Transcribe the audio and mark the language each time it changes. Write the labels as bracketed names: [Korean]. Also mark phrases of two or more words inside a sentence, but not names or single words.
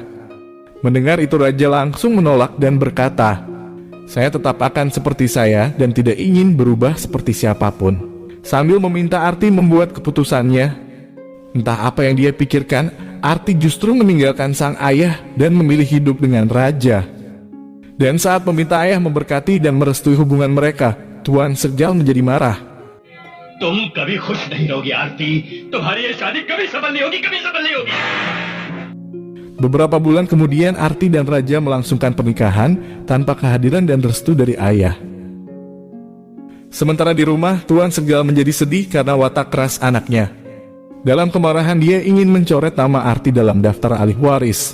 [Indonesian] Mendengar itu raja langsung menolak dan berkata, "Saya tetap akan seperti saya dan tidak ingin berubah seperti siapapun." Sambil meminta Arti membuat keputusannya. Entah apa yang dia pikirkan, Arti justru meninggalkan sang ayah dan memilih hidup dengan raja. Dan saat meminta ayah memberkati dan merestui hubungan mereka, Tuan Segal menjadi marah. [Hindi] तुम कभी खुश नहीं रहोगी आरती, तुम्हारी ये शादी कभी सफल नहीं होगी, कभी सफल नहीं होगी। [Indonesian] Beberapa bulan kemudian Arti dan raja melangsungkan pernikahan tanpa kehadiran dan restu dari ayah. Sementara di rumah, Tuan Segal menjadi sedih karena watak keras anaknya. Dalam kemarahan dia ingin mencoret nama Arti dalam daftar ahli waris.